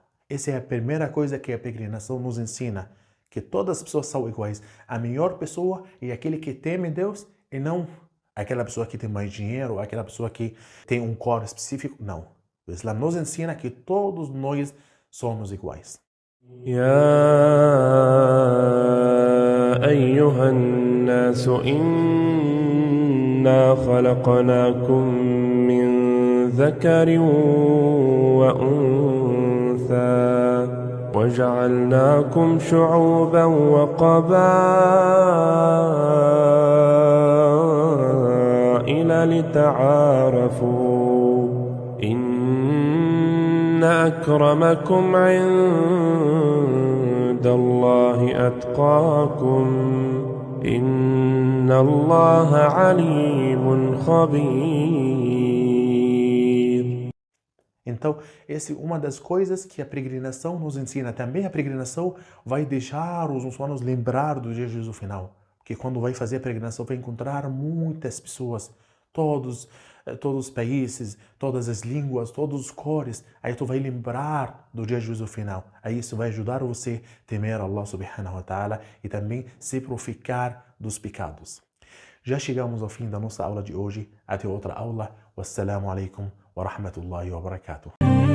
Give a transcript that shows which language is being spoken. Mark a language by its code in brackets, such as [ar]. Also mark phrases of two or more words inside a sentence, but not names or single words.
[pt] Essa é a primeira coisa que a peregrinação nos ensina, que todas as pessoas são iguais. A melhor pessoa é aquele que teme Deus e não aquela pessoa que tem mais dinheiro, aquela pessoa que tem um cor específico. Não. O Islã nos ensina que todos nós somos iguais. [ar] أيها الناس إنا خلقناكم من ذكر وأنثى وجعلناكم شعوبا وقبائل لتعارفوا إن أكرمكم عند الله أتقاكم إن الله عليم خبير. [pt] Então, essa é uma das coisas que a peregrinação nos ensina. Também a peregrinação vai deixar os muçulmanos lembrar do dia de Jesus final. Porque quando vai fazer a peregrinação, vai encontrar muitas pessoas, todos os países, todas as línguas, todas as cores. Aí tu vai lembrar do dia de Jesus final. Aí isso vai ajudar você a temer Allah [ar] سبحانه وتعالى [pt] e também se purificar dos pecados. Já chegamos ao fim da nossa aula de hoje. Até outra aula. [ar] والسلام عليكم ورحمة الله وبركاته.